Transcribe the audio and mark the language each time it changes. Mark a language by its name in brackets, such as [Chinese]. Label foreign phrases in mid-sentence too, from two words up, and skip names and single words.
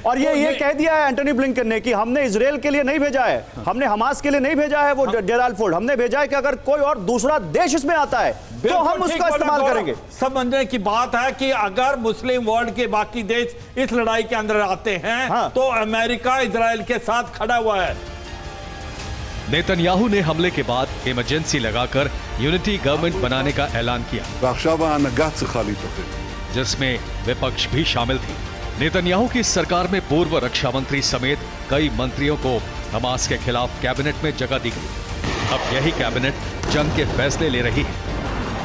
[Hindi] और ये कह दिया है एंटनी ब्लिंकन ने कि हमने इजराइल के लिए नहीं भेजा है, हमने हमास के लिए नहीं भेजा है वो डेराल फोर्ड, हमने भेजा है कि अगर कोई और दूसरा देश इसमें आता है तो हम उसका इस्तेमाल करेंगे। समझने की बात है कि अगर [English] Muslim world [Hindi] के बाकी देश इस लड़ाई के अंदर आते हैं तो अमेरिका इजराइल के साथ खड़ा हुआ है। नेतन्याहू ने हमले के बाद इमरजेंसी लगाकर [English] unity government [Hindi] बनाने का ऐलान किया, [Hebrew] ועכשיו ההנהגה צריכה להתאחד. [Hindi] जिसमें विपक्ष भी शामिल थी। नेतन्याहू की सरकार में पूर्व रक्षा मंत्री समेत कई मंत्रियों को हमास के खिलाफ कैबिनेट में जगह दी गई। अब यही कैबिनेट जंग के फैसले ले रही है।